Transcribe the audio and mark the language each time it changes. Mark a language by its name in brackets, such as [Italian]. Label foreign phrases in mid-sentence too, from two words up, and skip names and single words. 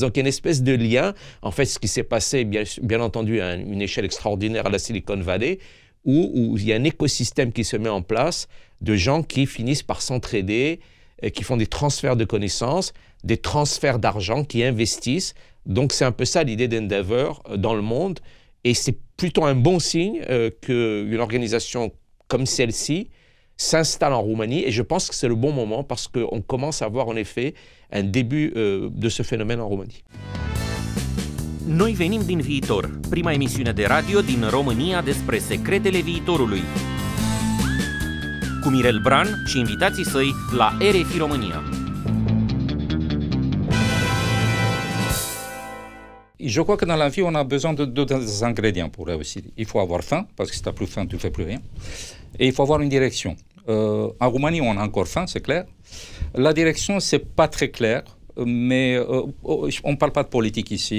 [French] Donc il y a une espèce de lien. En fait, ce qui s'est passé, bien entendu, à une échelle extraordinaire à la Silicon Valley, où il y a un écosystème qui se met en place de gens qui finissent par s'entraider, qui font des transferts de connaissances, des transferts d'argent, qui investissent. Donc c'est un peu ça l'idée d'Endeavour dans le monde. Et c'est plutôt un bon signe qu'une organisation comme celle-ci s'installe en Roumanie. Et je pense que c'est le bon moment parce qu'on commence à voir en effet un début de ce phénomène en Roumanie. [Romanian] Noi venim din viitor, prima emisiune de radio din România despre secretele viitorului. Cu Mirel Bran și invitații săi la RFI România. [French] Je crois que dans la vie, on a besoin de 2 ingrédients pour réussir. Il faut avoir faim, parce que si tu n'as plus faim, tu ne fais plus rien. Et il faut avoir une direction. En Roumanie, on a encore faim, c'est clair. La direction, ce n'est pas très clair, mais on ne parle pas de politique ici.